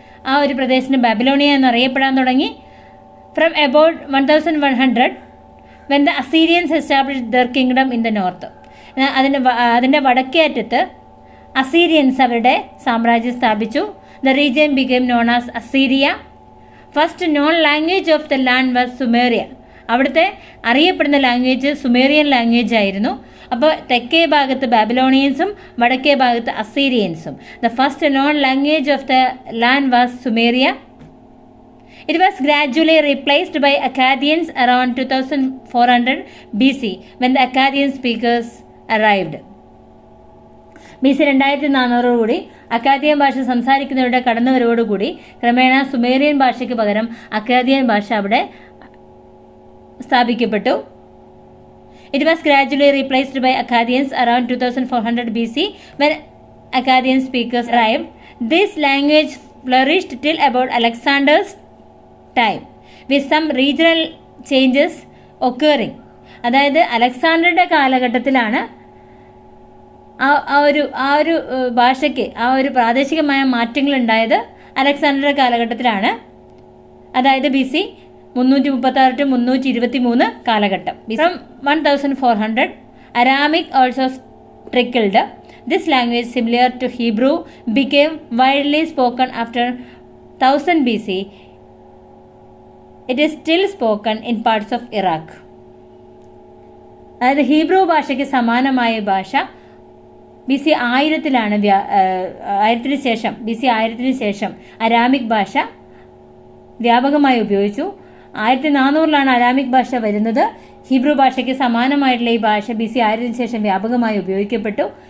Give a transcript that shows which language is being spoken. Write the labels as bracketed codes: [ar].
[ml] ആ ഒരു പ്രദേശത്തിന് ബാബിലോണിയ എന്നറിയപ്പെടാൻ തുടങ്ങി. [en] From about 1100, when the Assyrians established their kingdom in the north. [ml] അതിൻ്റെ വടക്കേ അറ്റത്ത് അസീരിയൻസ് അവരുടെ സാമ്രാജ്യം സ്ഥാപിച്ചു. [en] The region became known as Assyria. First known language of the land was Sumeria. [ml] അവിടുത്തെ അറിയപ്പെടുന്ന ലാംഗ്വേജ് സുമേറിയൻ ലാംഗ്വേജ് ആയിരുന്നു. അപ്പോൾ തെക്കേ ഭാഗത്ത് ബാബിലോണിയൻസും വടക്കേ ഭാഗത്ത് അസീരിയൻസും. [en] The first known language of the land was Sumeria. It was gradually replaced by Akkadians around 2400 BC when the Akkadian speakers arrived. [ml] BC 2400 അക്കാദിയൻ ഭാഷ സംസാരിക്കുന്നവരുടെ കടന്നുവരവോടുകൂടി ക്രമേണ സുമേറിയൻ ഭാഷയ്ക്ക് പകരം അക്കാദിയൻ ഭാഷ അവിടെ സ്ഥാപിക്കപ്പെട്ടു. [en] It was gradually replaced by Akkadians around 2400 BC when Akkadian speakers arrived. This language flourished till about Alexander's time with some regional changes occurring. [ml] അതായത് അലക്സാണ്ടറുടെ കാലഘട്ടത്തിലാണ് ആ ഒരു ഭാഷയ്ക്ക് ആ ഒരു പ്രാദേശികമായ മാറ്റങ്ങൾ ഉണ്ടായത്. അലക്സാണ്ടറുടെ കാലഘട്ടത്തിലാണ്, അതായത് BC 336 to 323 കാലഘട്ടം. [en] From 1400 Aramaic also trickled. This language, similar to Hebrew, became widely spoken after 1000 BC. It is still spoken in parts of Iraq. [ml] അതായത് ഹീബ്രു ഭാഷയ്ക്ക് സമാനമായ ഭാഷ BC 1000-ലാണ് 1000-ന് ശേഷം BC 1000-ന് ശേഷം അരാമിക് ഭാഷ വ്യാപകമായി ഉപയോഗിച്ചു. 1400-ലാണ് അരാമിക് ഭാഷ വരുന്നത്. ഹീബ്രു ഭാഷയ്ക്ക് സമാനമായിട്ടുള്ള ഈ ഭാഷ BC 1000-ന് ശേഷം വ്യാപകമായി ഉപയോഗിക്കപ്പെട്ടു.